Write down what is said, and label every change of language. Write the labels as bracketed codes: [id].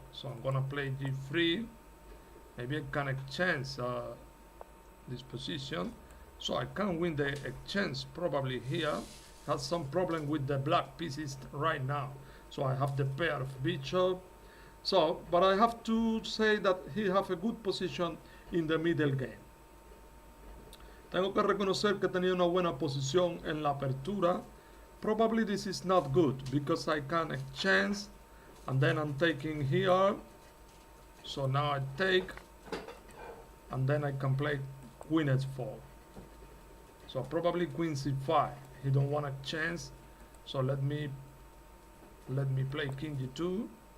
[en] So I'm gonna play d3. Maybe I can exchange this position, so I can win the exchange probably here. Has some problem with the black pieces right now, so I have the pair of bishop. So, but I have to say that he have a good position in the middle game. [es] Tengo que reconocer que tenía una buena posición en la apertura. [en] Probably this is not good because I can exchange, and then I'm taking here. So now I take, and then I can play queen h4. So probably queen c5. He don't want to exchange, so let me play king g2.